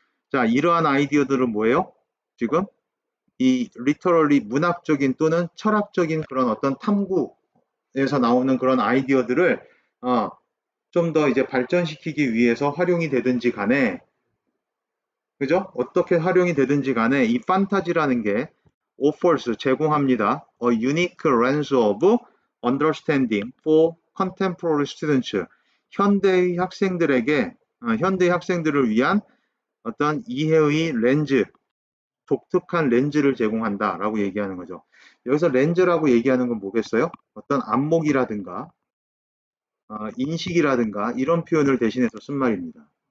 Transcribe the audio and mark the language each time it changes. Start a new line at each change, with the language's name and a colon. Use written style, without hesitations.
Korean: 자, 이러한 아이디어들은 뭐예요? 지금 이 literally 문학적인 또는 철학적인 그런 어떤 탐구에서 나오는 그런 아이디어들을 좀 더 이제 발전시키기 위해서 활용이 되든지 간에 그죠? 어떻게 활용이 되든지 간에 이 판타지라는 게 offers 제공합니다.
English: A unique lens of understanding for contemporary students.
Korean: 현대의 학생들에게 현대의 학생들을 위한 어떤 이해의 렌즈, 독특한 렌즈를 제공한다라고 얘기하는 거죠. 여기서 렌즈라고 얘기하는 건 뭐겠어요? 어떤 안목이라든가 인식이라든가 이런 표현을 대신해서 쓴 말입니다.